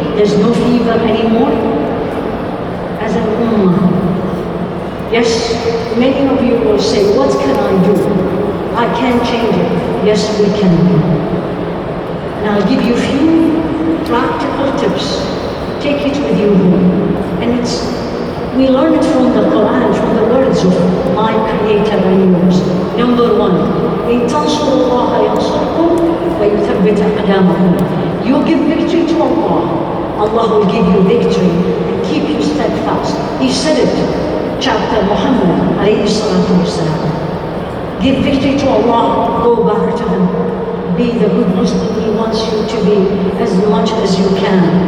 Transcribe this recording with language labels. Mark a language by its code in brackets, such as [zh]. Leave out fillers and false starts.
[en] There's no fever anymore? As an ummah, yes, many of you will say, what can I do? I can't change it. Yes, we can. And I'll give you a few practical tips. Take it with you home. And we learn it from the Quran, from the words of my Creator and yours. Number 1, [ar] إِن تَنْصُرُوا اللَّهَ يَنْصُرْكُمْ وَيُثَبِّتْ أَقْدَامَكُم. [en] You give victory to Allah, Allah will give you victory and keep you steadfast. He said it, chapter Muhammad alayhi salatu wasalam. Give victory to Allah, go back to Him. Be the good Muslim He wants you to be as much as you can.